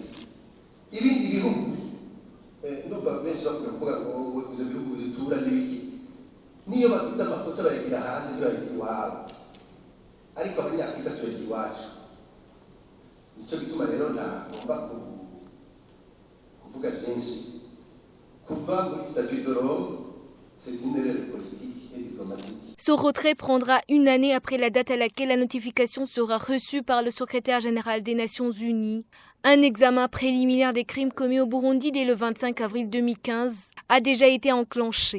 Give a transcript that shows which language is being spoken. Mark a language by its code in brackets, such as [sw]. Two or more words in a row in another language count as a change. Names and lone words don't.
[rw] Ibindi bihugu ndumva benshi bakunda kuvuga ngo ibyo bihugu bitura n'ibiki, niyo bafite amakosa bayagira hanze ntibayagira iwabo, ariko abanyafurika tuyagira iwacu. Nicyo gituma rero ntagomba kuvuga byinshi. Kuva muri [fr] statut de Rome, c'est une erreur politique et diplomatique. Ce retrait prendra une année après la date à laquelle la notification sera reçue par le secrétaire général des Nations Unies. Un examen préliminaire des crimes commis au Burundi dès le 25 avril 2015 a déjà été enclenché.